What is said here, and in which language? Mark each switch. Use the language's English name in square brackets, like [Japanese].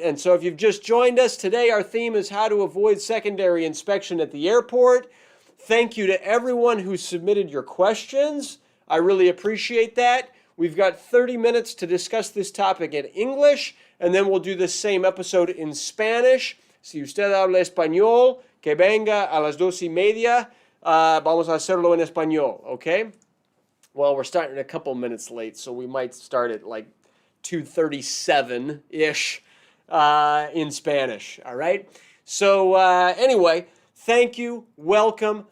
[English] And so if you've just joined us, today our theme is how to avoid secondary inspection at the airport. Thank you to everyone who submitted your questions. I really appreciate that. We've got 30 minutes to discuss this topic in English, and then we'll do the same episode in Spanish. [Spanish] Si usted habla español, que venga a las 2:30. Vamos a hacerlo en español, okay? [English] Well, we're starting a couple minutes late, so we might start at like 2:37-ish in Spanish, all right? So anyway, thank you, welcome.